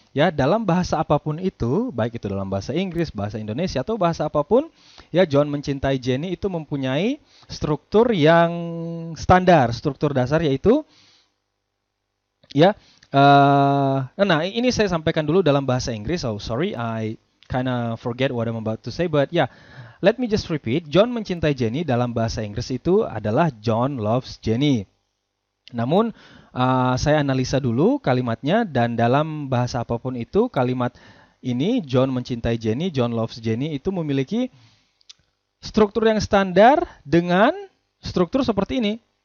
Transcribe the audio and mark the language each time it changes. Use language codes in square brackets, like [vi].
[id] Ya, dalam bahasa apapun itu, baik itu dalam bahasa Inggris, bahasa Indonesia atau bahasa apapun, ya, John mencintai Jenny itu mempunyai struktur yang standar, struktur dasar, yaitu ya, nah ini saya sampaikan dulu dalam bahasa Inggris. [en] Oh, sorry, I kind of forget what I'm about to say, but yeah, let me just repeat. [id] John mencintai Jenny dalam bahasa Inggris itu adalah [en] John loves Jenny. [id] Namun, saya analisa dulu kalimatnya, dan dalam bahasa apapun itu, kalimat ini, John mencintai Jenny, [en] John loves Jenny, [id] itu memiliki struktur yang standar dengan struktur seperti ini.